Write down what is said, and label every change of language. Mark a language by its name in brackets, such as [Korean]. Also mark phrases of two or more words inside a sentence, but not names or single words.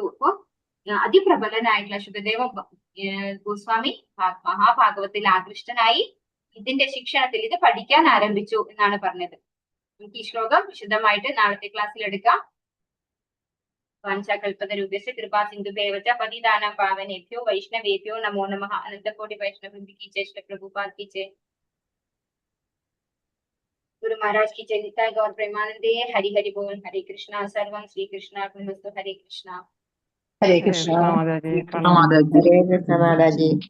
[Malayalam] അപ്പോ അതിപ്രബലനായിട്ടുള്ള സുഖദേവ ഗോസ്വാമി മഹാഭാഗവത്തിൽ ആകൃഷ്ടനായി ഇതിന്റെ ശിക്ഷണത്തിൽ ഇത് പഠിക്കാൻ ആരംഭിച്ചു എന്നാണ് പറഞ്ഞത്. നമുക്ക് ഈ ശ്ലോകം വിശദമായിട്ട് നാളത്തെ ക്ലാസ്സിൽ എടുക്കാം. [Sanskrit] വാഞ്ചാകൽപതരുഭ്യസ്യ കൃപാ സിന്ധുഭ്യവച പതിതാനാം പാവനേഭ്യോ വൈഷ്ണവേഭ്യോ നമോ നമഃ. അനന്തകോടി വൈഷ്ണവൃന്ദ [Hindi] की जय, श्री प्रभुपाद की जय, गुरु महाराज की जय, निताय गौर प्रेमानंदे. हरि हरि बोल. हरे कृष्णा. [Sanskrit] सर्वं श्री कृष्णार्पणमस्तु. हरे कृष्णा. ഹരേ കൃഷ്ണ. [Malayalam] മാതാജി മാതാജി. [Sanskrit] ഹരേ കൃഷ്ണ [Malayalam] മാതാജി.